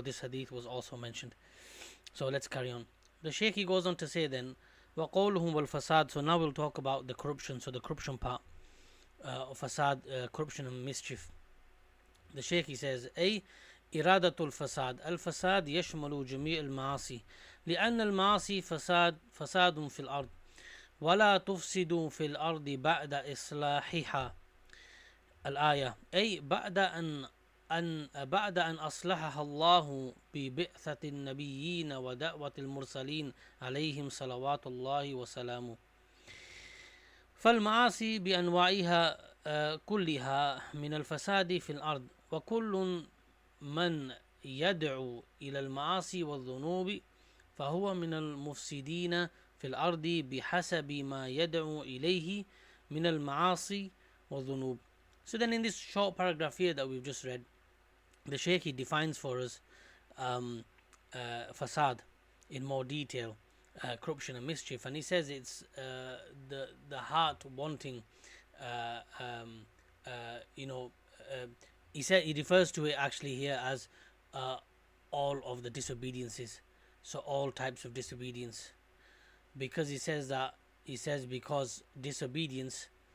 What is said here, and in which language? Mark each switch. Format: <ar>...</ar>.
<en>This hadith was also mentioned. So let's carry on. The Shaykh, he goes on to say then,</en> <ar>وَقَوْلُهُمْ وَالْفَسَادِ.</ar> <en>So now we'll talk about the corruption, so the corruption part of fasad, corruption and mischief. The Shaykh, he says,</en> <ar>أي إرادة الفساد. الفساد يشمل جميع المعاصي لأن المعاصي فساد في الأرض ولا تفسد في الأرض بعد إصلاحها. الآية أي بعد أن أصلحها الله ببعثة النبيين ودعوة المرسلين عليهم صلوات الله وسلامه. فالمعاصي بأنواعها كلها من الفساد في الأرض، وكل من يدعو إلى المعاصي والذنوب فهو من المفسدين في الأرض بحسب ما يدعو إليه من المعاصي والذنوب.</ar> <en>So then in this short paragraph here that we've just read, the Shaykh, he defines for us fasad in more detail, corruption and mischief, and he says it's the heart wanting, he refers to it actually here as all of the disobediences, so all types of disobedience, because he says because disobedience</en>